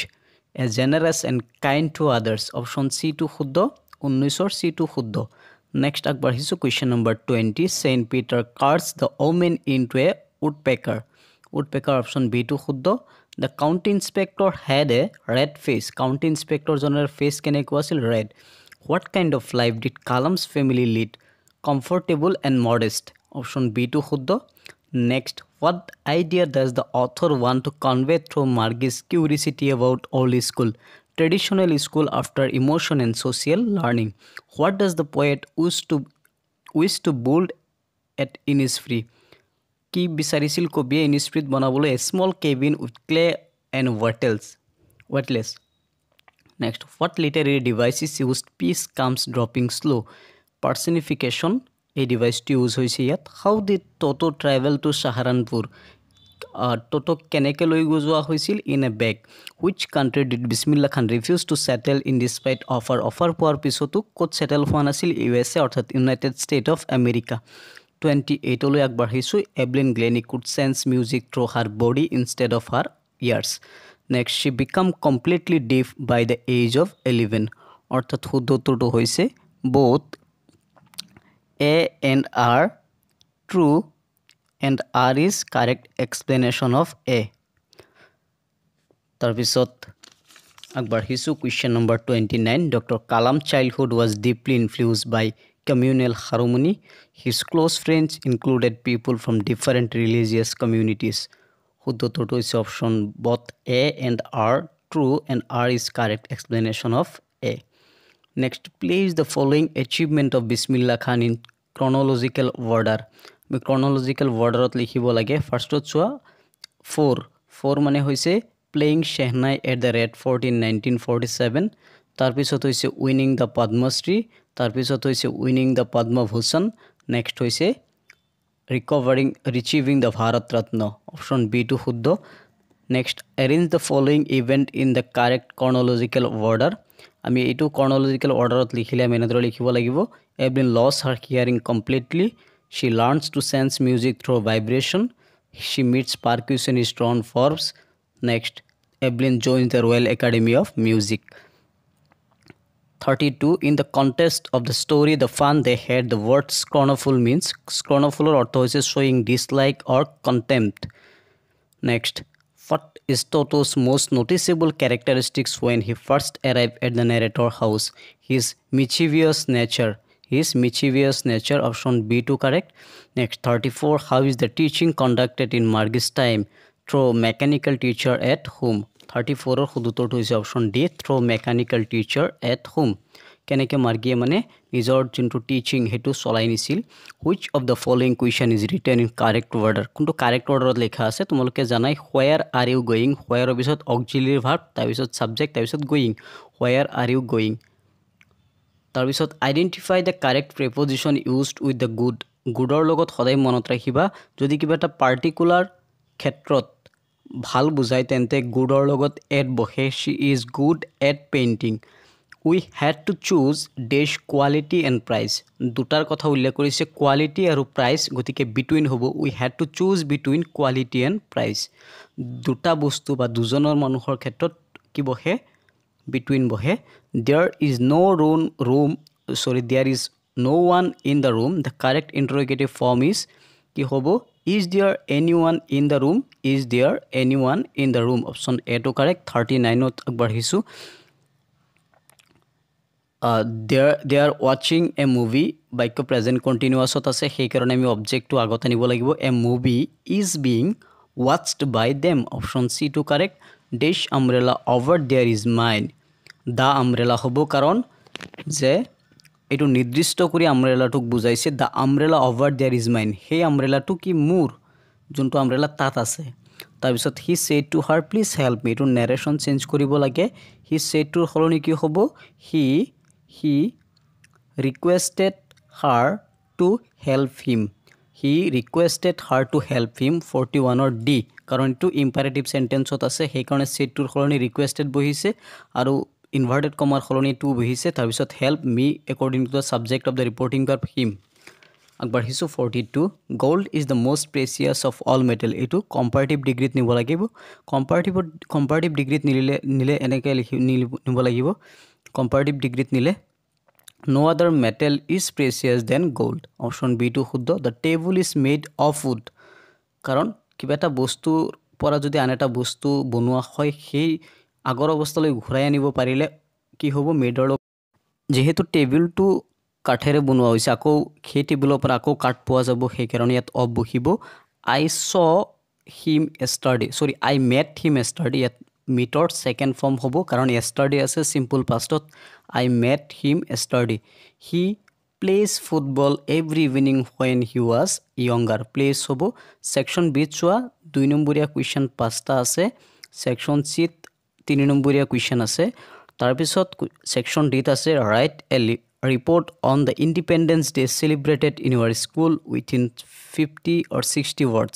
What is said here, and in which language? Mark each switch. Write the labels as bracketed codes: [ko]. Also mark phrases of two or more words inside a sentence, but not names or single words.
[en] As generous and kind to others. Option C to শুদ্ধ 19 C to শুদ্ধ Next আগবাঢ়িছো question number 20 Saint Peter carts the woman into a woodpecker option B to শুদ্ধ The county inspector had a red face county inspector জনৰ face [as] কেনেকুৱা আছিল [en] red What kind of life did Kalam's family lead Comfortable and modest option B to শুদ্ধ Next, what idea does the author want to convey through Margie's curiosity about old school, traditional school after emotion and social learning? What does the poet wish to build at Innisfree? [as] কি বিচাৰিছিল কবিয়ে ইনিছফ্ৰীত বনাবলৈ [en] a small cabin with clay and wattles. Next, what literary device is used peace comes dropping slow? Personification [as] এই ডিভাইসটি ইউজ হৈছে ইয়াত [en] How did Toto travel to Saharanpur [as] টোটো কেনেকৈ লৈ যোৱা হৈছিল [en] in a bag which country did Bismillah Khan refuse to settle in despite [as] অফাৰ পোৱাৰ পিছতো ক'ত সেটেল হোৱা নাছিল [en] USA অৰ্থাৎ ইউনাইটেড ষ্টেট অফ আমেৰিকা 28 [as] লৈ আগবাঢ়িছো [en] এভলিন গ্লেনি could sense music through her body instead of her ears. Next, she became completely deaf by the age of 11. [as] অর্থাৎ শুদ্ধ উত্তৰটো হৈছে [en] both A and R true and R is correct explanation of A. [as] তাৰপিছত আগবাঢ়িছো [en] question number 29. Dr. Kalam's childhood was deeply influenced by communal harmony. His close friends included people from different religious communities. [as] শুদ্ধ উত্তৰটো হৈছে [en] option both A and R true and R is correct explanation of A. Next, place the following achievement of Bismillah Khan in chronological order. Chronological order [as] ত লিখিব লাগে ফাৰ্স্টত চোৱা [en] 4 [as] মানে হৈছে [en] playing Shehnai at the Red Fort in 1947. [as] তাৰপিছত হৈছে [en] winning the Padma Shri, [as] তাৰপিছত হৈছে [en] winning the Padma Bhushan. Next হৈছে retrieving the Bharat Ratna. Option B to শুদ্ধ. Next, arrange the following event in the correct chronological order. [as] আমি এইটো [en] chronological orderত [as] লিখিলে আমি এনেদৰে লিখিব লাগিব [en] Evelyn lost her hearing completely. She learns to sense music through vibration. She meets percussionist Ron Forbes. Next, Evelyn joins the Royal Academy of Music. 32. In the context of the story, the fun they had, the word scornful means scornful [bn] অর্থ হচ্ছে [en] showing dislike or contempt. Next, what is Toto's most noticeable characteristics when he first arrived at the narrator house? His mischievous nature. Option B to correct. Next, 34. How is the teaching conducted in Margie's time? Through mechanical teacher at home. 34 or [as] শুদ্ধ উত্তৰটো হৈছে [en] option D through mechanical teacher at home. [as] কেনেকৈ মাৰ্গিয়ে মানে নিজৰ যোনটো টিচিং হেতু চলাই নিছিল. [en] Which of the following question is written in correct order? কোনটো correct order [as] লেখা আছে তোমালোকে জানাই [en] where are you going? where পিছত auxiliary verb তাৰপিছত subject তাৰপিছত going. where are you going? তাৰপিছত identify the correct preposition used with the good. [as] goodৰ লগত সদায় মনত ৰাখিবা যদি কিবা এটা পাৰ্টিকুলাৰ ক্ষেত্ৰত ভাল বুজাই তেন্তে goodৰ লগত at বহে. [en] She is good at painting. We had to choose dash quality and price. [as] দুটাৰ কথা উল্লেখ কৰিছে quality আৰু price গতিকে between হ'ব. [en] We had to choose between quality and price. [as] দুটা বস্তু বা দুজনৰ মানুহৰ ক্ষেত্ৰত কি বহে between বহে. [en] There is no one in the room. The correct interrogative form is [as] কি হ'ব [en] is there anyone in the room? Is there anyone in the room? Option A to correct. 39 [as] ত আগবাঢ়িছো [en] they are watching a movie. [as] বাক্য [en] present continuous [as] আছে সেইকাৰণে আমি অবজেক্টটো আগত আনিব লাগিব. [en] A movie is being watched by them. Option C to correct. Dash umbrella over there is mine. The umbrella [as] হ'ব কাৰণ যে এইটো নিৰ্দিষ্ট কৰি আমব্ৰেলাটোক বুজাইছে. [en] The umbrella over there is mine. [as] সেই আমব্ৰেলাটো কি মোৰ যোনটো আমব্ৰেলা তাত আছে. [en] তাৰপিছত he said to her please help me. [as] এইটো narration চেঞ্জ কৰিব লাগে. [en] he said to [as] সলনি কি হ'ব [en] he requested her to help him. [as] 41 [en] or D [as] কাৰণ এইটো [en] imperative sentenceত [as] আছে সেইকাৰণে [en] said to [as] সলনি requested বহিছে আৰু [en] inverted comma [as] সলনি to বহিছে. [en] তাৰপিছত help me according to the subject of the reporting verb him. [as] আগবাঢ়িছো 42. [en] gold is the most precious of all metal. [as] এইটো [en] comparative degree [as] নিব লাগিব. [en] comparative degree [as] নিলে এনেকৈ নিব লাগিব. [en] comparative degree নিলে no other metal is precious than gold. Option B to শুদ্ধ. the table is made of wood. [as] কাৰণ কিবা এটা বস্তু পৰা যদি আন এটা বস্তু বনোৱা হয় সেই আগৰ অৱস্থালৈ ঘূৰাই আনিব পাৰিলে কি হ'ব মেডৰ যেহেতু টেবুলটো কাঠেৰে বনোৱা হৈছে আকৌ সেই টেবুলৰ পৰা আকৌ কাঠ পোৱা যাব সেইকাৰণে ইয়াত অফ বহিব. [en] I met him yesterday. [as] ইয়াত মিটৰ সেকেন্ড ফৰ্ম হ'ব কাৰণ yesterday আছে [en] simple past. I met him yesterday. He plays football every evening when he was younger. plays হ'ব. Section B [as] চোৱা 2 নম্বৰীয়া কুৱেশ্যন 5টা আছে. [en] Section C [as] 3 নম্বৰীয়া কুৱেশ্যন আছে. [en] তাৰপিছত Section D আছে write a report on the Independence Day celebrated in your school within 50 or 60 words.